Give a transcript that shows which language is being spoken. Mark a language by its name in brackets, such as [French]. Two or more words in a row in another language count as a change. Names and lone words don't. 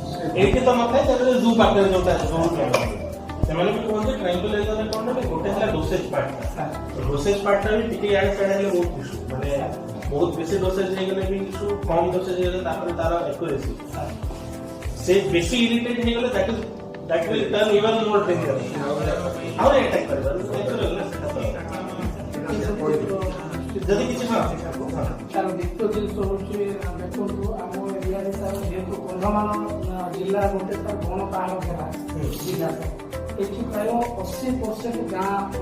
[Odia] ଏଇଠି ତ ନଥାଏ ତାପରେ ଜୁ ପାଖରେ ଯୋଉଟା ସେମାନେ ବି କୁହନ୍ତି ଟ୍ରାଙ୍ଗୁଲାଇଜର କଣ ନା ଗୋଟେ ହେଲା [English] dosage part dosage partta [Odia] ବି ଟିକେ ଇଆଡେ ସିଆଡେ ହେଲେ ବହୁତ ଇସ୍ୟୁ ମାନେ ବହୁତ ବେଶୀ ଡୋସେଜ ହେଇଗଲେ ବି ଇସ୍ୟୁ କମ୍ ଡୋସେଜ ହେଇଗଲେ ତାପରେ ତାର ଏକୁରେସି ସେ ବେଶୀ ଇରିଟେଟ୍ ହେଇଗଲେ [English] that will turn even more dangerous [Odia] ଆଉ ଆଟାକ୍ କରିବ ଯଦି କିଛି ତାର ଦ୍ୱିତୀୟ ଜିନିଷ ହଉଛି ଦେଖନ୍ତୁ ଆମ ଏରିଆରେ ସାର୍ ଯେହେତୁ କନ୍ଧମାଳ ଜିଲ୍ଲା ଗୋଟେ ସାର୍ ବଣ ପାହାଡ଼ ଘେରା ଜିଲ୍ଲା ଏଠି ପ୍ରାୟ 80% ଗାଁ